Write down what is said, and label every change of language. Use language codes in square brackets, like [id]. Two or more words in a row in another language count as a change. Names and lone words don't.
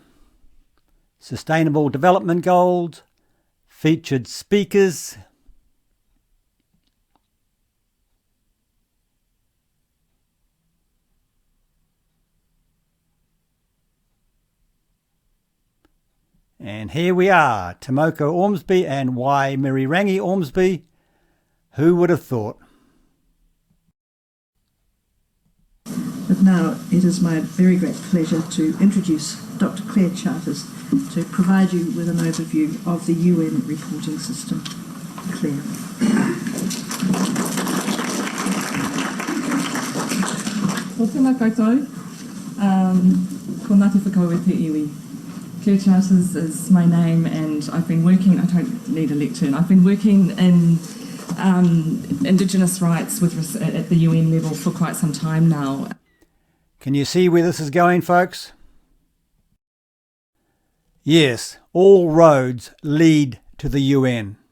[en] Sustainable Development Goals, featured speakers, and here we are, Tomoko Ormsby and Waimirirangi Ormsby. Who would have thought? But now it is my very great pleasure to introduce Dr. Claire Charters to provide you with an overview of the UN reporting system. Claire. [mi] Ko tēnā koutou, ko Ngāti Whakau e te iwi. [en] Claire Charters is my name, and I've been working, I don't need a lectern, I've been working in Indigenous rights at the UN level for quite some time now. Can you see where this is going, folks? Yes, all roads lead to the UN.